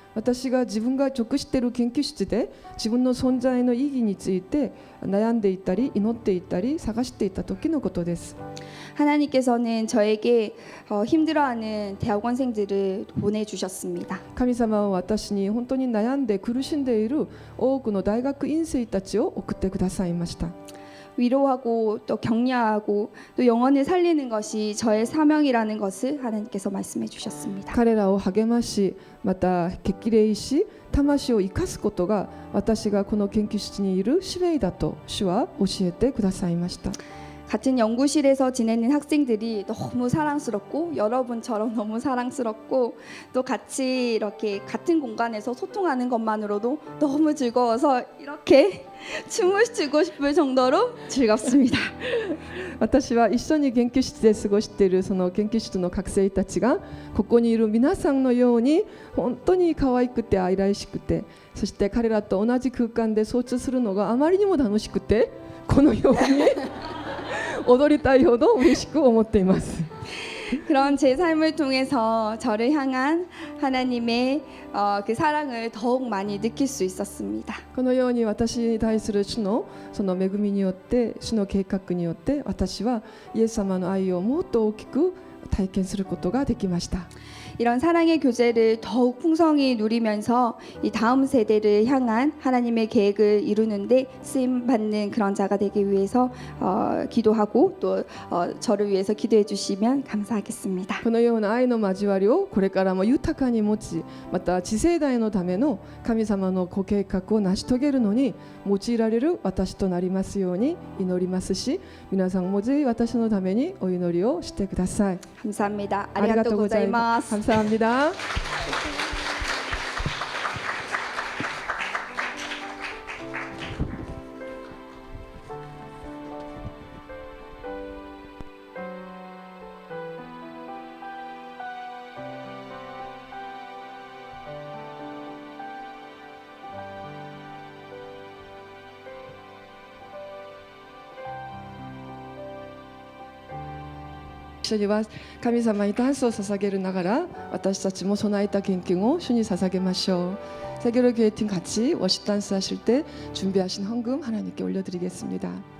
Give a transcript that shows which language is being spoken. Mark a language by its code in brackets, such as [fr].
[ja] 私が自分が属している研究室で自分の存在の意義について悩んでいたり祈っていたり探していた時のことです。 [ko] 하나님께서는 저에게 힘들어하는 대학원생들을 보내주셨습니다. [ja] 神様は私に本当に悩んで苦しんでいる多くの大学院生たちを送ってくださいました。 [ko] 위로하고 또 격려하고 또 영혼을 살리는 것이 저의 사명이라는 것을 하나님께서 말씀해 주셨습니다. [ja] 彼らを励まし、また激励し、魂を生かすことが私がこの研究室にいる使命だと主は教えてくださいました。 [ko] 같은 연구실에서 지내는 학생들이 너무 사랑스럽고 여러분처럼 너무 사랑스럽고 또 같이 이렇게 같은 공간에서 소통하는 것만으로도 너무 즐거워서 이렇게 춤을 추고 싶을 정도로 즐겁습니다. [ja] 私は一緒に研究室で過ごしているその研究室の学生たちがここにいる皆さんのように本当に可愛くて愛らしくて、そして彼らと同じ空間で相處するのがあまりにも楽しくて、このように踊りたいほど嬉しく思っています。 [ko] 그런 제 삶을 통해서 저를 향한 하나님의 그 사랑을 더욱 많이 느낄 수 있었습니다. [ja] このように私に対する主のその恵みによって、主の計画によって私はイエス様の愛をもっと大きく体験することができました。 [ko] 이런 사랑의 교제를 더욱 풍성히 누리면서 이 다음 세대를 향한 하나님의 계획을 이루는데 쓰임 받는 그런 자가 되기 위해서 기도하고 또 저를 위해서 기도해 주시면 감사하겠습니다. [ja] このような愛の交わりをこれからも豊かに持ち、また次世代のための神様のご計画を成し遂げるのに用いられる私となりますように祈りますし、皆さんもぜひ私のためにお祈りをしてください。 [ko] 감사합니다. [ja] ありがとうございます。 [ko] 감사합니다. [ja] 一緒には神様にダンスを捧げるながら私たちも備えた献金を主に捧げましょう。 [ko] 세계로 교회팀 같이 워십 댄스 하실 때 준비하신 헌금 하나님께 올려드리겠습니다.